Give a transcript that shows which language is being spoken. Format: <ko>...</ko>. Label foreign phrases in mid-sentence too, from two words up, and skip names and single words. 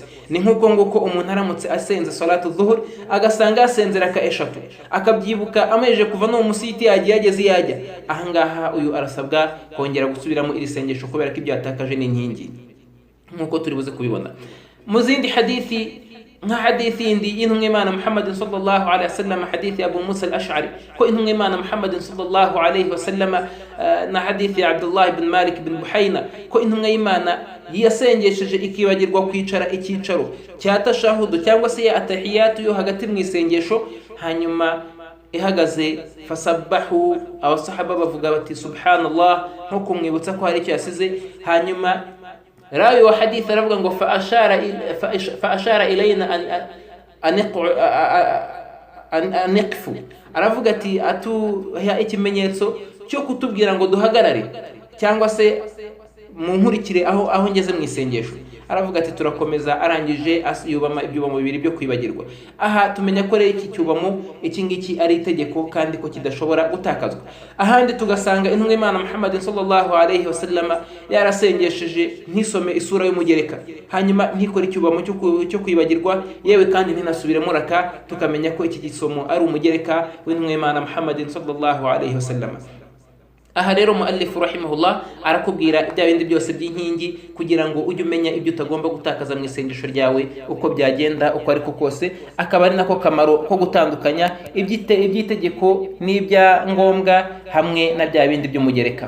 <rw>Ni nk'uko nguko umuntu aramutse asenze</rw> <ar>صلاة الظهر</ar> <rw>agasanga yasenze raka eshatu, akabyibuka ameje kuva no mu musiti yagiye yageze yajya, ahangaha uyu arasabwa kongera gusubiramo iri sengesho kubera ko ibyo yatakaje n'inkingi, nk'uko turi buze kubibona mu zindi hadithi. Nka hadithi yindi y'intumwa Imana Muhammad</rw> <ar>صلى الله عليه وسلم,</ar> <rw>hadithi Abu Musa al-Ash'ari ko intumwa Imana Muhammad</rw> <ar>صلى الله عليه وسلم,</ar> <rw>na hadithi Abdullah ibn Malik ibn Buhayna ko intumwa y'Imana yasengesheje ikibagirwa kwicara icyicaro cya tashahudu cyangwa se ya atahiyatu yo hagati mu isengesho, hanyuma ihagaze fasabbahu, abasahaba bavuga bati subhanallah, nko kumwibutsa ko hari icyo yasize. Hanyuma</rw> <ar>راوي وحديث رفقا فأشار إلينا أن نقفوا</ar> <rw>aravuga atuha ikimenyetso cyo kutubwira ngo duhagarare cyangwa se mu nkurikire aho ngeze mu isengesho. Aravuga ati turakomeza, arangije yubama ibyubamo bibiri byo kwibagirwa. Aha tumenya ko rero iki cyubamo iki ngiki ari itegeko kandi ko kidashobora gutakazwa. Ahandi tugasanga intumwa Imana Muhammad</rw> <ar>صلى الله عليه وسلم</ar> <rw>yarasengesheje ntisome isura y'umugereka, hanyuma ntikora icyubamo cyo kwibagirwa, yewe kandi ntinasubiremo raka, tukamenya ko iki gisomo ari umugereka w'intumwa Imana Muhammad</rw> <ar>صلى الله عليه وسلم.</ar> <rw>Aha rero</rw> <ar>المؤلف رحمه الله</ar> <rw>arakubwira ibya bindi byose by'inkingi kugira ngo ujye umenya ibyo utagomba gutakaza mu isengesho ryawe uko byagenda uko ariko kose, akaba ari nako kamaro ko gutandukanya iby'itegeko n'ibya ngombwa hamwe na bya bindi by'umugereka.</rw>